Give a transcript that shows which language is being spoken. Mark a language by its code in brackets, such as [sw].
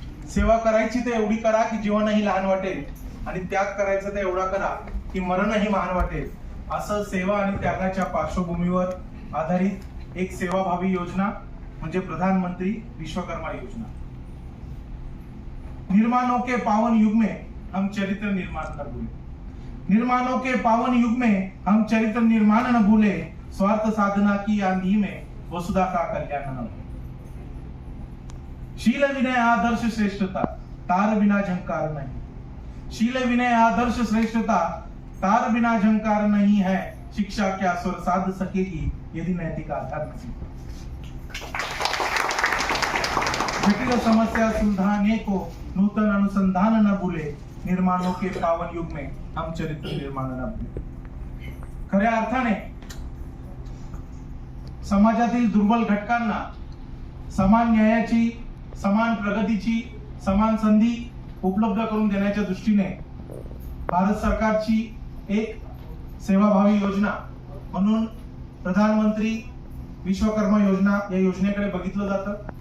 [mr] सेवा करायची तर एवढी करा की जीवनही लहान वाटेल आणि त्याग करायचा तर एवढा करा की मरणही महान वाटेल, असं सेवा आणि त्यागाच्या पार्श्वभूमीवर आधारित एक सेवाभावी योजना म्हणजे प्रधानमंत्री विश्वकर्मा योजना। [hi] निर्माणों के पावन युग में हम चरित्र निर्माण न भूले, निर्माणों के पावन युग में हम चरित्र निर्माण न भूले, स्वार्थ साधना की आंधी में वसुधा का कल्याण न हो। शील विनय आदर्श श्रेष्ठता तार बिना झंकार नहीं, शील विनय आदर्श श्रेष्ठता तार बिना झंकार नहीं है, शिक्षा क्या स्वर साध सकेगी यदि नैतिक आधार नहीं। जटिल समस्या सुलझाने को नूतन अनुसंधान न भूले, निर्माणों के पावन युग में हम चरित्र निर्माण न भूले। [mr] खऱ्या अर्थाने समाजातील दुर्बल घटकांना समान न्यायाची, समान प्रगतीची, समान संधी उपलब्ध करून देण्याच्या दृष्टीने भारत सरकारची एक सेवाभावी योजना म्हणून प्रधानमंत्री विश्वकर्मा योजना या योजनेकडे बघितलं जातं।